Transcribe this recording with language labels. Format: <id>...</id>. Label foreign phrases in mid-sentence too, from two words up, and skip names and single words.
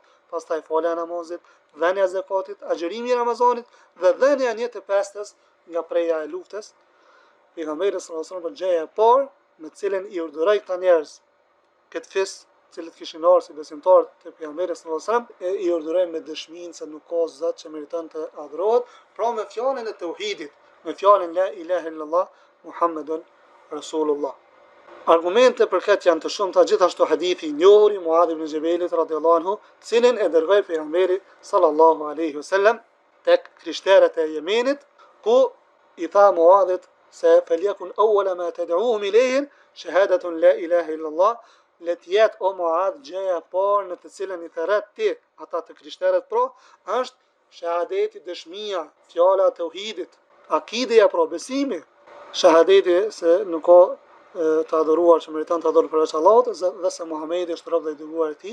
<sq>Pastaj falja e namazit, dhënia e zakatit, agjërimi i Ramazanit dhe dhënia e një të pestës nga preja e luftës. Pejgamberi</sq> <ar>صلى الله عليه وسلم</ar> <sq>për gjëja e parë me të cilën i urdhëroi këta njerëz këtë fis, të cilët kishin ardhur si besimtar te pejgamberi</sq> <ar>صلى الله عليه وسلم,</ar> <sq>i urdhëroi me dëshminë se nuk ka zot që meriton të adhurohet, pra me fjalën e tauhidit, me fjalën</sq> <ar>لا إله إلا الله محمد رسول الله.</ar> <sq>Argumente për këtë janë të shumta, gjithashtu hadithi i njohur i Muadh ibn Jabalit</sq> <ar>رضي الله عنه,</ar> <sq>cilin e dërgoi pejgamberi</sq> <ar>صلى الله عليه</ar> <sq>wasallam tek krishterët e Yemenit, ku i tha Muadhit se</sq> <ar>فليكن أول ما تدعوهم إليه شهادة لا إله إلا الله,</ar> <sq>le të jetë o Muadh gjëja e parë në të cilën i thret ti ata të krishterët është shahadeti, dëshmia, fjala e tauhidit, akideja, besimi, shahadeti se nuk ka të adhuruar që meriton të adhurohet përveç Allahut dhe se Muhamedi është rob dhe i dërguar i tij.</sq>